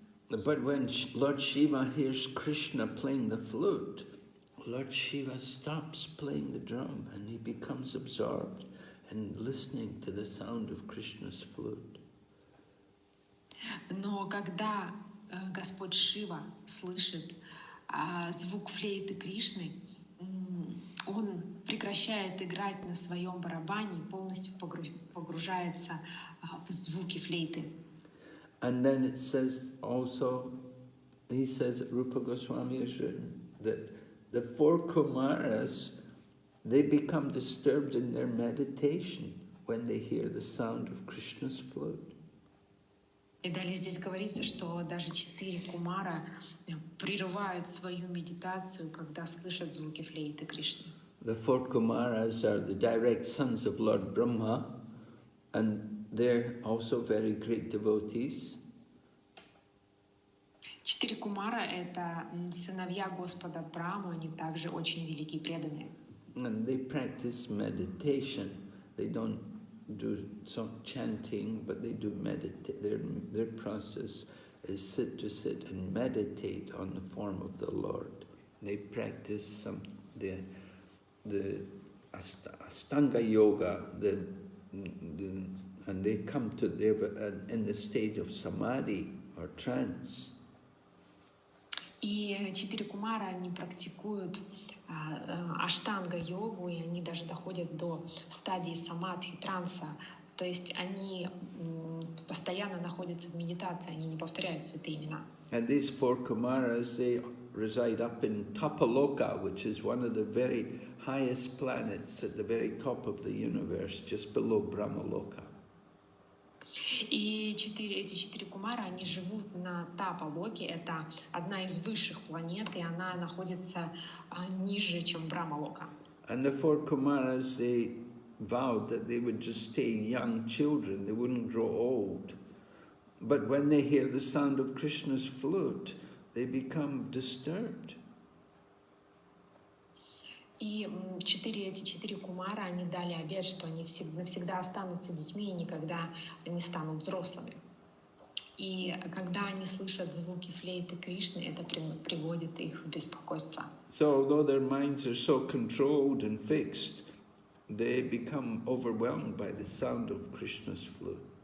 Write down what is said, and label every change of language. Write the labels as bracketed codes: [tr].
[en] But when Lord Shiva hears Krishna playing the flute, Lord Shiva stops playing the drum and he becomes absorbed in listening to the sound of Krishna's flute. [ru] Но когда Господь Шива слышит звук флейты Кришны, он прекращает играть на своем барабане и полностью погружается в звуки флейты. [en] And then it says also, he says, Rupa Goswami has written, that the four Kumaras, they become disturbed in their meditation when they hear the sound of Krishna's flute. [ru] И далее здесь говорится, что даже 4 кумара прерывают свою медитацию, когда слышат звуки флейты Кришны. [en] The four Kumaras are the direct sons of Lord Brahma, and they're also very great devotees. [ru] 4 кумара — это сыновья Господа Брамы, они также очень великие преданные. [en] And they practice meditation. They don't do some chanting, but they do meditate. Their process is sit and meditate on the form of the Lord. They practice the Ashtanga yoga, and they come to in the stage of samadhi or trance. [ru] И 4 кумара, они практикуют аштанга-йогу, и они даже доходят до стадии самадхи, транса. То есть они постоянно находятся в медитации, они не повторяют святые имена. [en] And these four Kumaras, they reside up in Tapaloka, which is one of the very highest planets at the very top of the universe, just below Brahmaloka. [ru] И эти 4 кумара, они живут на Тапалоке, это одна из высших планет, и она находится ниже, чем Брамалока. [en] And the four Kumaras, they vowed that they would just stay young children, they wouldn't grow old. But when they hear the sound of Krishna's flute, they become disturbed. [ru] И эти 4 кумара, они дали обет, что они навсегда останутся детьми и никогда не станут взрослыми. И когда они слышат звуки флейты Кришны, это приводит их в беспокойство. [en] So although their minds are so controlled and fixed, they become overwhelmed by the sound of Krishna's flute.